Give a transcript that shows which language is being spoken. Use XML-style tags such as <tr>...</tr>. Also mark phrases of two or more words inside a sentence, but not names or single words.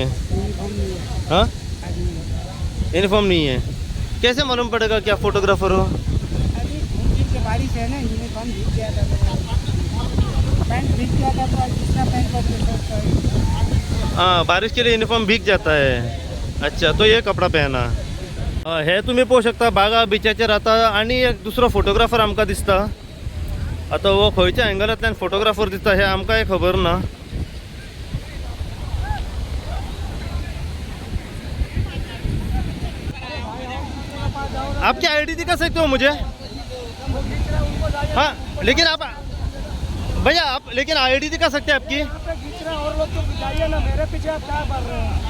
<hi>हाँ यूनिफॉर्म नहीं है। कैसे मालूम पड़ेगा क्या फोटोग्राफर हो? अभी दिन के बारिश है ना, यूनिफॉर्म भीग गया था, पैंट भीग गया था, तो दूसरा पैंट पर हाँ बारिश के लिए यूनिफॉर्म भीग जाता है। अच्छा तो ये कपडा पहना हे</hi> <kok>तुम्ही पाहू शकता बागा बिचाचेर आता आणि एक दुसरो फोटोग्राफर आमकां दिसता। आता वो खंयच्या एंगलांतल्यान फोटोग्राफर दिसता हे आमकां खबर ना।</kok> <hi>आपकी आईडी दिखा सकते हो मुझे? हाँ लेकिन आप भैया आप लेकिन आईडी दिखा सकते हैं आपकी? और लोग तो जाइए ना, मेरे पीछे आप क्या कर रहे हैं?</hi>